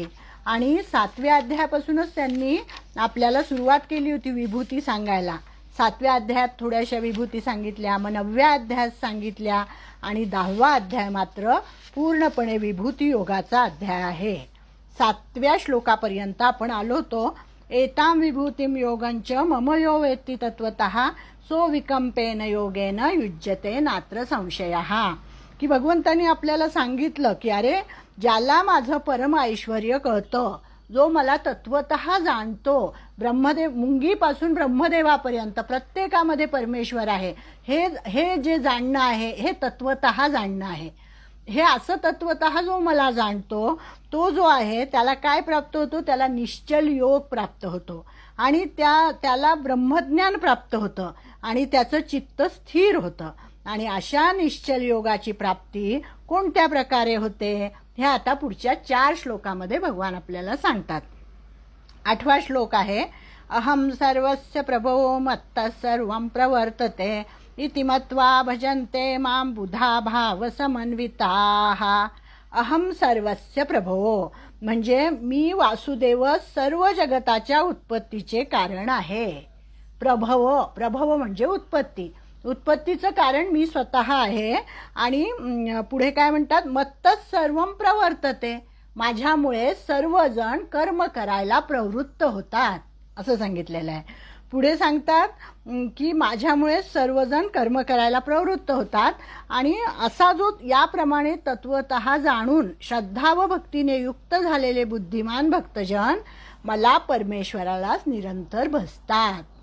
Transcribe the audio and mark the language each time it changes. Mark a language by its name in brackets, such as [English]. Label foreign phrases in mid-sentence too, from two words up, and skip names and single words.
[Marathi] आणि 7व्या अध्यायापासूनच त्यांनी आपल्याला सुरुवात केली होती विभूती सांगायला। 7व्या अध्यायात थोड्याशा विभूती सांगितल्या, मग 9व्या अध्यायात सांगितल्या आणि 10वा अध्याय मात्र पूर्णपणे विभूती योगाचा अध्याय आहे। 7व्या श्लोकापर्यंत आपण आलो होतो [Sanskrit] एतां विभूतिं योगञ्च मम यो वेत्ति तत्त्वतः सो विकंपेन योगेन युज्यते नात्र संशयः. [Marathi] की भगवंतांनी आपल्याला सांगितलं की अरे ज्याला माझं परम ऐश्वर्य कळतं, जो मला तत्वतः जाणतो, ब्रह्मदेव मुंगीपासून ब्रह्मदेवापर्यंत प्रत्येकामध्ये परमेश्वर आहे, हे जे जाणणं आहे हे तत्वतः जाणणं आहे. हे असं तत्वतः जो मला जाणतो तो जो आहे त्याला काय प्राप्त होतो, त्याला निश्चल योग प्राप्त होतो आणि त्याला ब्रह्मज्ञान प्राप्त होतं आणि त्याचं चित्त स्थिर होतं. आणि अशा निश्चल योगाची प्राप्ती कोणत्या प्रकारे होते हे आता पुढच्या 4 श्लोकामध्ये भगवान आपल्याला सांगतात. 8वा श्लोक आहे, [Sanskrit] अहम सर्वस्य प्रभो मत्तः सर्वं प्रवर्तते इति मत्वा भजन्ते मां बुधा भाव समन्विताः. अहम सर्वस्य प्रभो [Marathi] म्हणजे मी वासुदेव सर्व जगताच्या उत्पत्तीचे कारण आहे. प्रभव म्हणजे उत्पत्तीचं कारण मी स्वतः आहे. आणि पुढे काय म्हणतात, [Sanskrit] मत्तच सर्वं प्रवर्तते, [Marathi] माझ्यामुळे सर्वजण कर्म करायला प्रवृत्त होतात असं सांगितलेलं आहे. पुढे सांगतात की माझ्यामुळे सर्वजण कर्म करायला प्रवृत्त होतात आणि असा जो याप्रमाणे तत्वतः जाणून श्रद्धा व भक्तीने युक्त झालेले बुद्धिमान भक्तजन मला परमेश्वरालाच निरंतर भजतात.